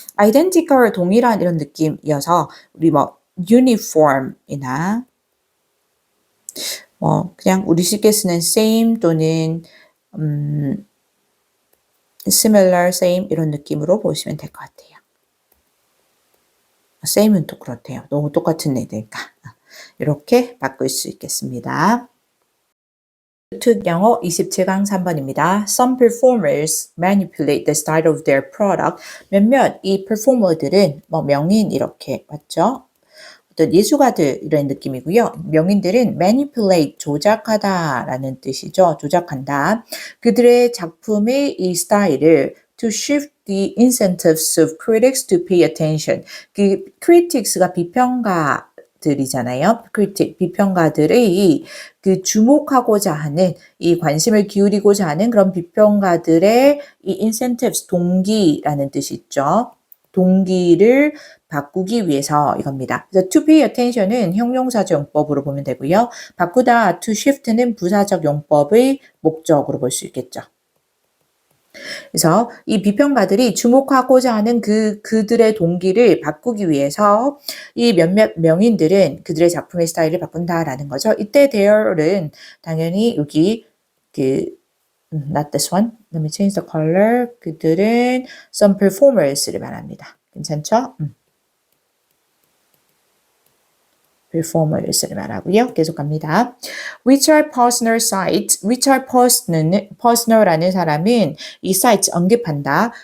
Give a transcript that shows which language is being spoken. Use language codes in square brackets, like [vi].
[ko] identical 동일한 이런 느낌이어서 우리 uniform이나 그냥 우리 쉽게 쓰는 same 또는 similar, same 이런 느낌으로 보시면 될 것 같아요. same은 또 그렇대요. 너무 똑같은 애들니까. 이렇게 바꿀 수 있겠습니다. 영어 27강 3번입니다. [en] Some performers manipulate the style of their product. [ko] 몇몇 이 performer들은 명인 이렇게 맞죠? 어떤 예술가들 이런 느낌이고요. 명인들은 manipulate 조작하다라는 뜻이죠. 조작한다. 그들의 작품의 이 스타일을 [en] to shift the incentives of critics to pay attention. [ko] 그 critics가 비평가들이잖아요. 비평가들의 그 주목하고자 하는 이 관심을 기울이고자 하는 그런 비평가들의 이 incentives 동기라는 뜻이 있죠. 동기를 바꾸기 위해서 이겁니다. 그래서 to pay attention은 형용사적 용법으로 보면 되고요. 바꾸다 to shift는 부사적 용법의 목적으로 볼 수 있겠죠. 그래서 이 비평가들이 주목하고자 하는 그들의 동기를 바꾸기 위해서 이 몇몇 명인들은 그들의 작품의 스타일을 바꾼다라는 거죠. 이때 there은 당연히 여기 not this one. [en] Let me change the color. [ko] 그들은 some performers를 말합니다. 괜찮죠? performers를 말하고요. 계속 갑니다. [en] Richard Posner cites, [ko] Richard Posner라는 사람은 이 cites 언급한다.